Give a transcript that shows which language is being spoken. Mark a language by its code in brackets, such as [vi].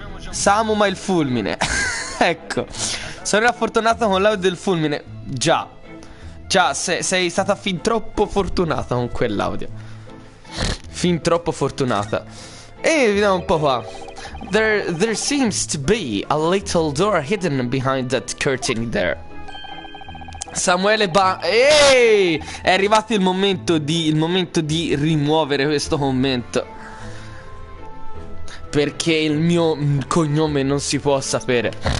[it] Samu, ma il fulmine. Ecco, sono fortunato con l'audio del fulmine. Già, sei stata fin troppo fortunata con quell'audio. Fin troppo fortunata. E vediamo un po' qua. [en] There seems to be a little door hidden behind that curtain there. [it] Samuele Ehi! È arrivato il momento di rimuovere questo commento. Perché il mio cognome non si può sapere.